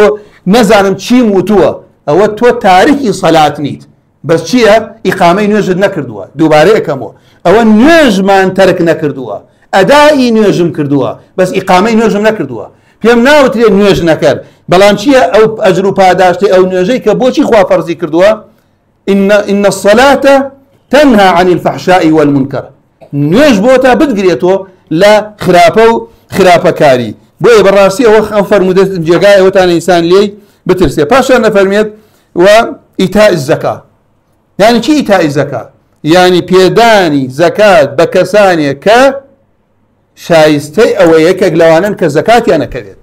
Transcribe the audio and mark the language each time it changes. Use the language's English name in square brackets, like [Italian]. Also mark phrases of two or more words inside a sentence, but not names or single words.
[Central Kurdish] نەزانم چیم وتووە ئەوە تۆ تاریکی سەلات نیت بەس چییە ئیقامەی نوێژت نەکردووە دووبارەیەکەمەوە ئەوە نوێژمان تەرک نەکردووە ئەدای نوێژم کردووە بەس ئیقامەی نوێژم نەکردووە پێم ناوترێت نوێژ نەکرد بەڵام چییە ئەو ئەجر و پاداشتی ئەو نوێژەی کە بۆچی خوا فەرزی کردووە [Arabic] إن الصلاة تنهى عن الفحشاء والمنكر [Central Kurdish] نوێژ بۆتە بتگرێتەوە لە خراپە و خراپەکاری بۆیە بەڕاستی ئەو فەرمودە جێگای ئەوەتان ئینسان لێی بترسێ. پاشان نەفەرمێت و [Arabic] ئیتاء الزەکا. [Central Kurdish] یعنی چی [Arabic] ئیتاء الزەکا؟ [Central Kurdish] یعنی پێدانی زەکات بە کەسانێک کە شایستەی ئەوەیە کە لەوانن کە زەکاتیان نەکەوێت.